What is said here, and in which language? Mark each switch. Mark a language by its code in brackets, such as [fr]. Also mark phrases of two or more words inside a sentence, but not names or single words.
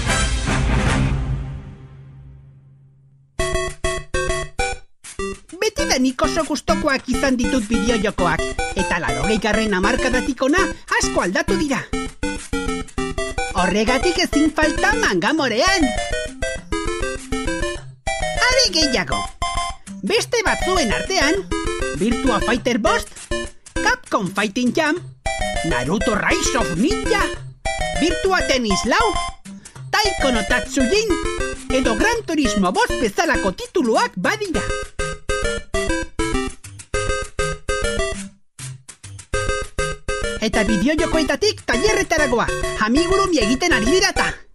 [eu] Betidanik oso gustokoak izan ditut bideojokoak. Eta 80. hamarkadatik hona asko aldatu dira. Horregatik ezin falta mangamorean. Are gehiago. Beste batzuen artean, Virtua Fighter Bost, Capcom Fighting Jam, Naruto Rise of Ninja, Virtua Tennis Lau, Taiko no Tatsujin, edo Gran Turismo Bost bezalako tituluak badira. Eta bideojokoetatik tailerretaragoa, amigurumi egiten ari dirata.